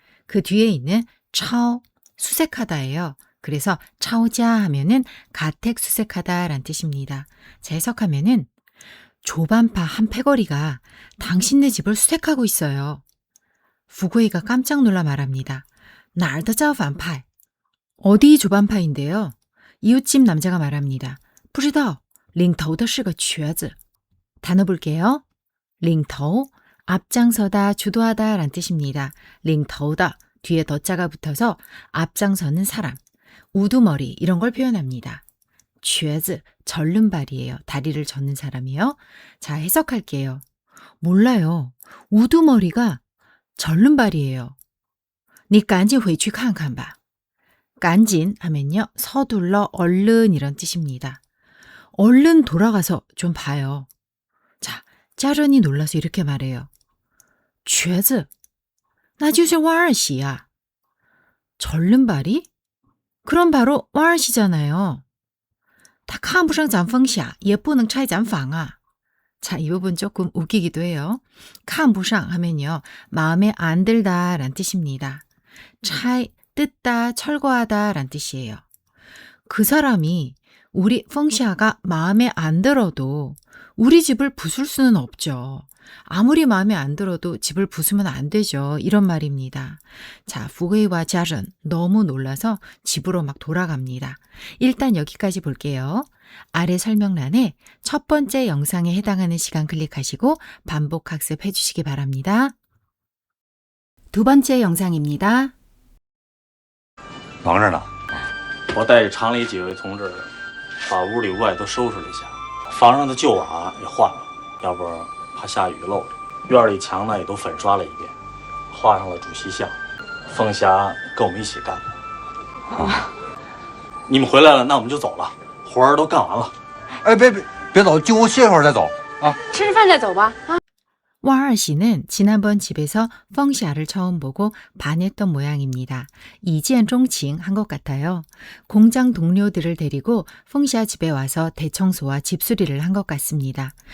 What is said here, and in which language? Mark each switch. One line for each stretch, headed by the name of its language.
Korean: 그 뒤에 있는 抄, 수색하다예요. 그래서 차오자 하면은 가택 수색하다라는 뜻입니다. 자, 해석하면은 조반파 한 패거리가 당신네 집을 수색하고 있어요. 부고이가 깜짝 놀라 말합니다.
Chinese: 哪儿的造反派?
Korean: 어디 조반파인데요? 이웃집 남자가 말합니다.
Chinese: 不知道,领头的是个瘸子.
Korean: 단어 볼게요. 领头, 앞장서다, 주도하다 라는 뜻입니다. 领头的 뒤에 덧자가 붙어서 앞장서는 사람, 우두머리 이런 걸 표현합니다. 瘸子, 절름발이에요. 다리를 젓는 사람이요. 자, 해석할게요. 몰라요. 우두머리가 절름발이에요.
Chinese: 你赶紧回去看看吧.赶紧
Korean: 하면요. 서둘러, 얼른 이런 뜻입니다. 얼른 돌아가서 좀 봐요. 자, 짜른이 놀라서 이렇게 말해요.
Chinese: 瘸子那就是万二喜啊.
Korean: 절름발이? 그럼 바로 万二喜잖아요.
Chinese: 他看不上咱凤霞也不能拆咱房啊.
Korean: 자, 이 부분 조금 웃기기도 해요. 看不上 하면요. 마음에 안 들다 란 뜻입니다. 차이, 뜯다, 철거하다 란 뜻이에요. 그 사람이 우리 펑샤가 마음에 안 들어도 우리 집을 부술 수는 없죠. 아무리 마음에 안 들어도 집을 부수면 안 되죠. 이런 말입니다. 자, 부고이와 짜른 너무 놀라서 집으로 막 돌아갑니다. 일단 여기까지 볼게요. 아래 설명란에 첫 번째 영상에 해당하는 시간 클릭하시고 반복 학습해 주시기 바랍니다. 두 번째 영상입니다.
Chinese: 忙着呢。我带着厂里几位同志，把屋里屋外都收拾了一下，房上的旧瓦也换了，要不怕下雨漏了。院里墙呢也都粉刷了一遍，画上了主席像。凤霞跟我们一起干。啊，你们回来了，那我们就走了，活儿都干完了。哎，别走，进屋歇会儿再走啊。吃着饭再走吧。啊。
Korean: 와르씨는 지난번 집에서 펑샤를 처음 보고 반했던 모양입니다. 이见钟情 한 것 같아요. 공장 동료들을 데리고 펑샤 집에 와서 대청소와 집수리를 한 것 같습니다.